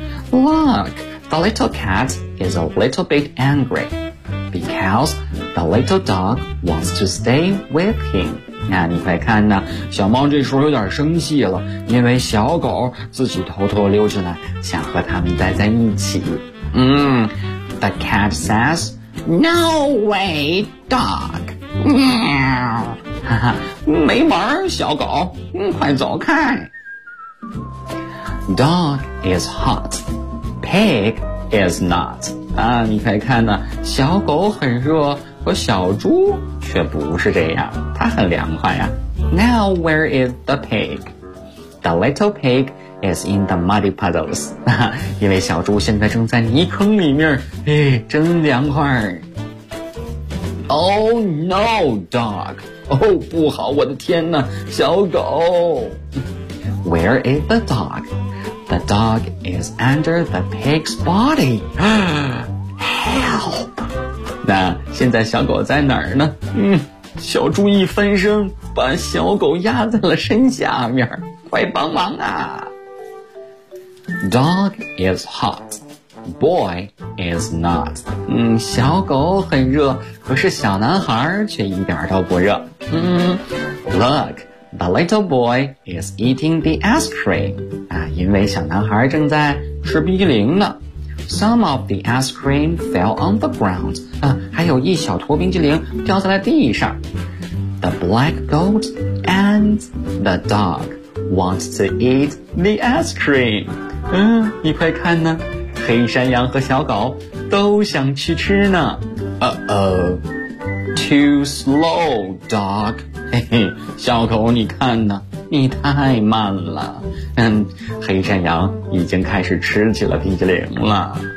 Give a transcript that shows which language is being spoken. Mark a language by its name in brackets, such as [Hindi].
[English] Look, the little cat is a little bit angry because the little dog wants to stay with him. [Chinese] 那你快看呐，小猫这时候有点生气了，因为小狗自己偷偷溜进来，想和他们待在一起。 [English] The cat says, No way, dog. [Chinese] 没门，小狗，快走开。 [English] Dog is hot. Pig is not. [Chinese] 啊，你可以看呢，小狗很热，和小猪却不是这样，它很凉快呀。 [English] Now where is the pig? The little pig is in the muddy puddles. [Chinese] 因为小猪现在正在泥坑里面，哎，真凉快。 [English] Oh no, dog. [Chinese] 哦，不好，我的天哪，小狗。 [English] Where is the dog? The dog is under the pig's body. Help. [Chinese] 那现在小狗在哪儿呢？小猪一翻身，把小狗压在了身下面，快帮忙啊。 [English] Dog is hot. Boy is not. [Chinese] 小狗很热，可是小男孩却一点都不热。 [English] Look, the little boy is eating the ice cream. [Chinese] 啊，因为小男孩正在吃冰激凌呢。 [English] Some of the ice cream fell on the ground. [Chinese] 啊，还有一小坨冰激凌掉在了地上。 [English] The black goat and the dog want to eat the ice cream. [Chinese] 你快看呢，黑山羊和小狗都想去吃呢。 [English] Too slow, dog. [Chinese] 小狗你看呢，你太慢了。黑山羊已经开始吃起了冰激凌了。